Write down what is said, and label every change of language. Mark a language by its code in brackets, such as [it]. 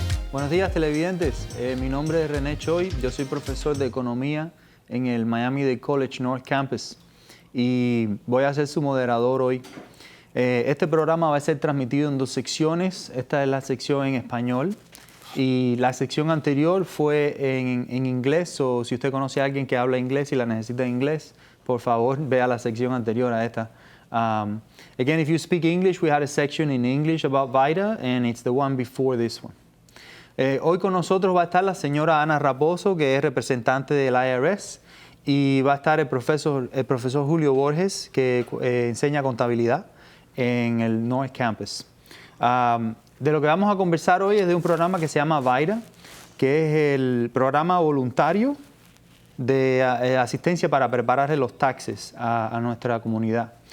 [es] Buenos días, televidentes. Mi nombre es René Choi. Yo soy profesor de economía en el Miami-Dade College North Campus y voy a ser su moderador hoy. Este programa va a ser transmitido en 2 secciones. Esta es la sección en español y la sección anterior fue en inglés, o si usted conoce a alguien que habla inglés y la necesita en inglés, por favor vea la sección anterior a esta. [en] Again, if you speak English, we had a section in English about VITA, and it's the one before this one. [es] Hoy con nosotros va a estar la señora Ana Raposo, que es representante del IRS, y va a estar el profesor Julio Borges, que enseña contabilidad en el North Campus. De lo que vamos a conversar hoy es de un programa que se llama VITA, que es el programa voluntario de asistencia para prepararle los taxes a nuestra comunidad.